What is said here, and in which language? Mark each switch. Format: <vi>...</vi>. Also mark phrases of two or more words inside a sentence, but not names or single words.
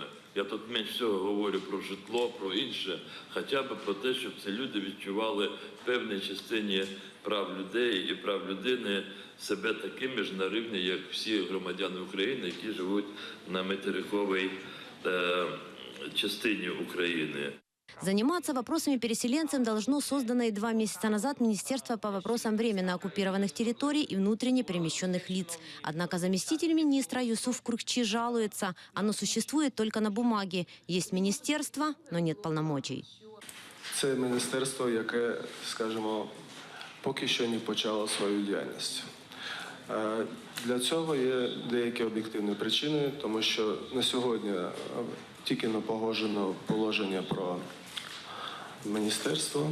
<uk>Я тут менш всього говорю про житло, про інше, хоча б про те, щоб ці люди відчували в певній частині прав людей і прав людини себе такими ж на рівні, як всі громадяни України, які живуть на материковій</uk> <ru>частине Украины. Заниматься вопросами переселенцев должно созданное 2 месяца назад Министерство по вопросам временно оккупированных территорий и внутренне перемещенных лиц. Однако заместитель министра Юсуф Куркчи жалуется. Оно существует только на бумаге. Есть министерство, но нет полномочий.</ru> <uk>Це міністерство, яке, скажімо, поки що не почало свою діяльність. Для цього є деякі об'єктивні причини, тому що на сьогодні тільки не погоджено положення про міністерство.</uk>